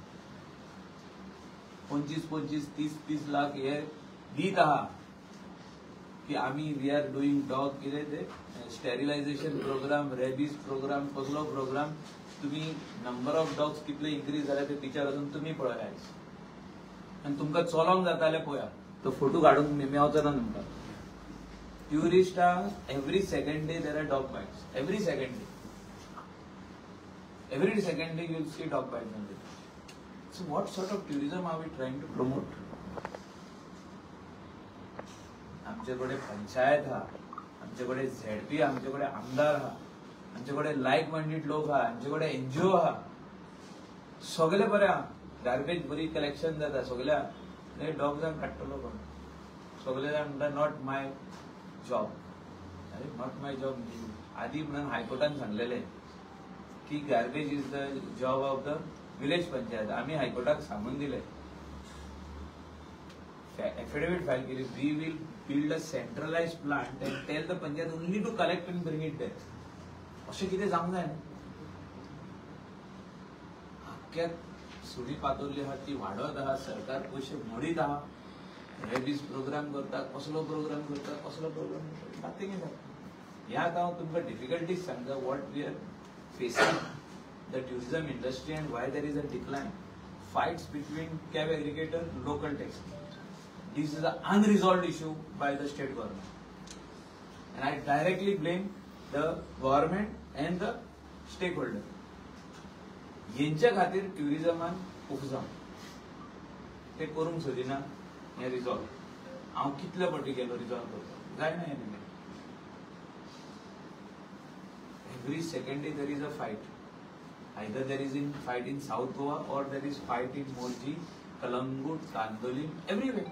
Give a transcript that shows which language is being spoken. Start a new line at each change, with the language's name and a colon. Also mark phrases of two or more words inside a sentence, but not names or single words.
Konkani: 25-25, 30-30 लाख हे दीत आहा की आमी
English: we are doing dog
Konkani: कितें ते स्टेरिलायझेशन प्रोग्राम, रेबीज प्रोग्राम, कसलो प्रोग्राम. तुम्ही
English: number of dogs
Konkani: कितले इन्क्रीज जाले ते पिक्चर वचून तुम्ही पळया आयज. आनी तुमकां चलोंक जाताले पळया तो फोटो काढून मेवचो ना तुमकां.
English: Tourists are every second day there are dog bites. Every second day. Every second day you will see dog bites on it. So what sort of tourism are we trying to promote?
Konkani: आमच्याकडे पंचायत हा, आमच्याकडे झेडपी, आमच्याकडे आमदार हा, आमच्याकडे
English: like minded
Konkani: लोक हा, आमच्याकडे एनजीओ हा, सगळे बरे हा. गार्बेज बरी कलेक्शन जाता सगळ्या डॉग जावन काडटलो कोण. सगळे जाण म्हणटा
English: not my job.
Konkani: अरे
English: not my job.
Konkani: आधी म्हणून हायकोर्टान सांगलेले की
English: garbage is the job of the village panchayat.
Konkani: आम्ही हायकोर्टाक सांगून दिले, एफिडेविट फाईल केली,
English: we will build a centralized plant and tell the panchayat only to collect and bring it there.
Konkani: असे किती जावंक जाय. अख्ख्या सुडी पातोरली आहा ती वाडत आहा, सरकार पयशे मोडीत आहा, रेबीज प्रोग्राम करता, कसलो प्रोग्राम करता, कसलो प्रोग्राम करता,
English: nothing is happening.
Konkani: ह्या हांव तुमकां डिफिकल्टीज सांगता
English: what we are facing the tourism industry and why there is a decline. fights between cab aggregator, local taxi. This is an unresolved issue by the state government, and I directly blame the government and the stakeholder.
Konkani: यांच्या खातीर ट्युरिझमान उपजाम ते करूंक सोदिना हे रिझॉल्व. हांव कितले फावटी गेलो रिझॉल्व करता, जायना हें न्ही.
English: every second day there is a fight. either there is in fight in South Goa or there is fight in Morji, Calangute, Candolim, everywhere.